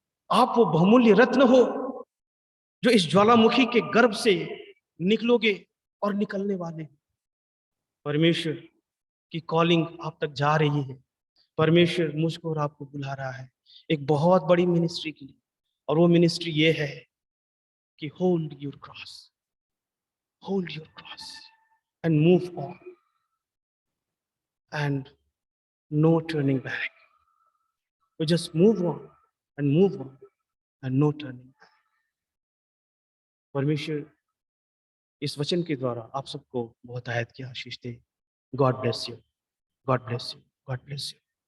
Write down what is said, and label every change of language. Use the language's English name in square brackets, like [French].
[Hindi] आप वो बहुमूल्य रत्न हो जो इस ज्वालामुखी के गर्भ से निकलोगे और निकलने वाले। परमेश्वर की कॉलिंग आप तक जा रही है। परमेश्वर मुझको और आपको बुला रहा है एक बहुत बड़ी मिनिस्ट्री के लिए, और वो मिनिस्ट्री ये है कि [English] Hold your cross, hold your cross. and move on, and no turning back. We just move on and move on and no turning back. [Hindi] परमेश्वर इस वचन के द्वारा आप सबको बहुत आयत की आशीष दे. [English] God bless you, God bless you, God bless you.